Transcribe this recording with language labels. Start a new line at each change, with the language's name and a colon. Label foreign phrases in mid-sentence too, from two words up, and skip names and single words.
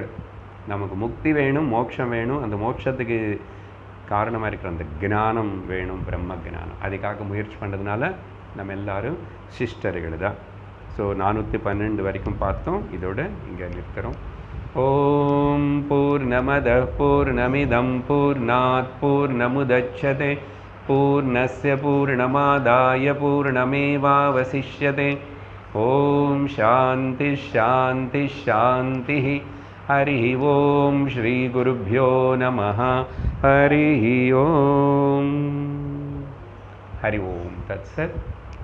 Tamil: நமக்கு முக்தி வேணும், மோட்சம் வேணும். அந்த மோட்சத்துக்கு காரணமாக இருக்கிற அந்த ஞானம் வேணும், பிரம்ம ஞானம். அதுக்காக முயற்சி பண்ணுறதுனால நம்ம எல்லாரும் சிஸ்டர்கள் தான். ஸோ 412 வரைக்கும் பார்த்தோம். இதோட இங்கே நிற்கிறோம்.
Sanskrit: ॐ पूर्णमद पूर्णमिदं पूर्णात् पूर्णमुदच्यते पूर्णस्य पूर्णमादाय पूर्णमेवावशिष्यते. ॐ शान्ति शान्ति शान्ति. हरि ॐ श्री गुरुभ्यो नमः. हरि ॐ। हरि ॐ तत्सत्.